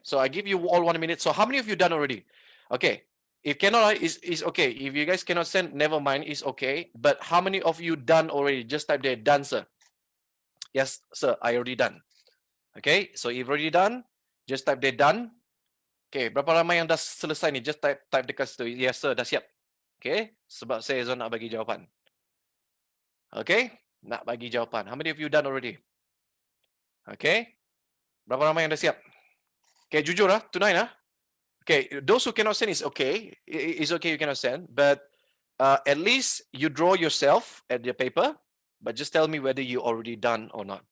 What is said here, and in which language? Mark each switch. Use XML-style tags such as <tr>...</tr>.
<en>So I give you all 1 minute. So how many of you done already? Okay, if cannot is okay. If you guys cannot send, never mind, it's okay. But how many of you done already? Just type there, done, sir. Yes, sir, I already done. Okay, so if already done, just type there, done.</en> <ms>Okay, berapa ramai yang dah selesai ni?</ms> <en>Just type</en> <ms>dekat situ.</ms> <en>Yes, sir,</en> <ms>dah siap. Okay, sebab saya nak bagi jawapan. Okay, nak bagi jawapan.</ms> <en>How many of you done already? Okay,</en> <ms>berapa ramai yang dah siap?</ms> <en>Okay, jujur tonight Okay, those who cannot send is okay. It's okay you cannot send, but at least you draw yourself at your paper, but just tell me whether you already done or not.</en>